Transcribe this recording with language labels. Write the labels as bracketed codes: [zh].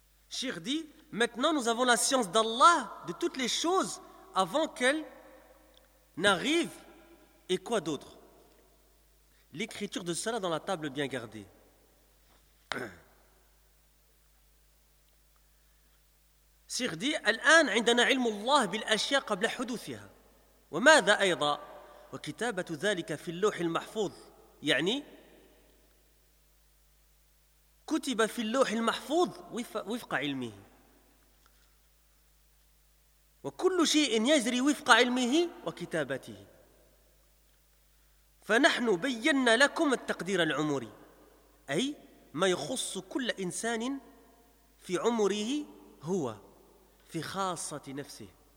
[fr] Cheikh dit, maintenant nous avons la science d'Allah, de toutes les choses, avant qu'elles n'arrivent. Et quoi d'autre? L'écriture de cela dans la table bien gardée. Sir dit, [ar] الآن عندنا علم الله بالأشياء قبل حدوثها. وماذا أيضا؟ وكتابة ذلك في اللوح المحفوظ. يعني كتب في اللوح المحفوظ وفق علمه. وكل شيء يجري وفق علمه وكتابته فنحن بينا لكم التقدير العمري أي ما يخص كل إنسان في عمره هو في خاصة نفسه